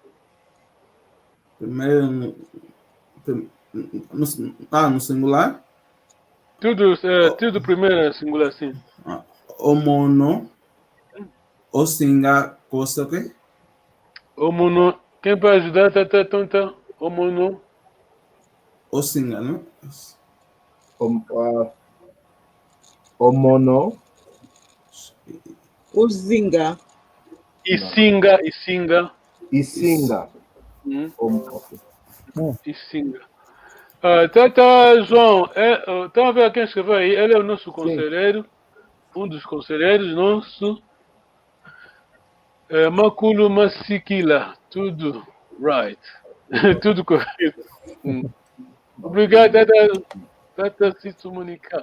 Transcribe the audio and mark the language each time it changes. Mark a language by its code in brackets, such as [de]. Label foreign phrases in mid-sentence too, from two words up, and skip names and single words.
[pt] Primeiro no singular? Tudo primeira singular, sim. [umb] Omono. Osinga Kosoke. [pt] Omono. Quem pode ajudar? Tá. Omono. [umb] Osinga, né? Omono. Uzinga. Isinga. Isinga. Isinga. Tata João, [pt] estão a ver quem escreveu aí? Ele é o nosso conselheiro, um dos conselheiros nosso. Makulu Masikila, tudo right. Tudo correto. Obrigado, Tata Sitsumonika.